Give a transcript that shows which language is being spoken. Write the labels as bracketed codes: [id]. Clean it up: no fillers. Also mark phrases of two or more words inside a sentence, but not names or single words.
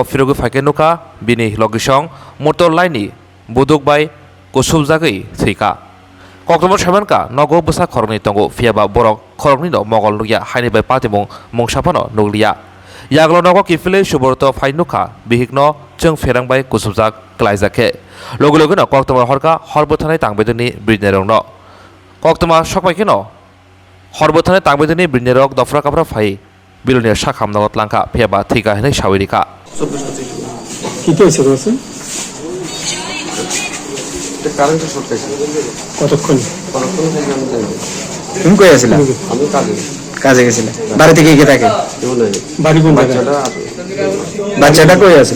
[trp] फिरगै फाइकेनुका बिनि लगेशं मटर लाइननि बुदुकबाय कुसुमजागै थिका कक्टमो सेबानका नगो बोसा खरकनि तंगो फियाबा बरक खरकनि द मगल नुया हाइनिबाय पातिमुं मुंसाफानो नुलिया यागल नगो किफिले सुब्रत फाइनुखा बिहिकनो जों फेरांबाय कुसुमजाग क्लाइजाके लोगो लोगोनो कक्टमो हरका हरबोथानाय तांबेदनि ब्रिजनेरंनो कक्टमा सकबायकेनो हरबोथानाय तांबेदनि ब्रिजनेरक दफ्रा काफ्रा फाइ बिलुनिया साखाम नगत लांका फियाबा थिका हिनै साविरिका [bn] কি কি হয়েছে বলছেন কারেন্ট শর্ট খাইছে কতক্ষণ তুমি কই আছিলা? আমি কাজে গেছিলে। বাড়ি থেকে কে থাকে? কেউ নাই বাড়ি কোন জায়গায়? বাচ্চাটা কই আছিল?